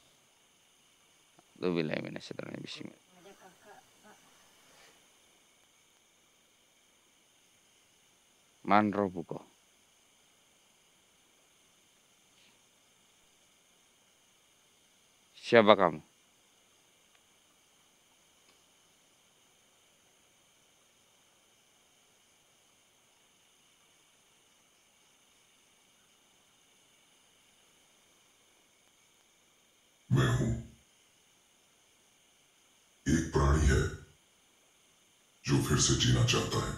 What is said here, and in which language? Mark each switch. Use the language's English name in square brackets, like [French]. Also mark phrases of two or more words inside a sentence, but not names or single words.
[Arabic] أعوذ بالله من الشيطان الرجيم. Bismillah. [Indonesian] Ada kakak, Pak. [Arabic] من ربك? [Indonesian] Siapa kamu? [Hindi] मैं हूं। एक प्राणी है जो फिर से जीना चाहता है।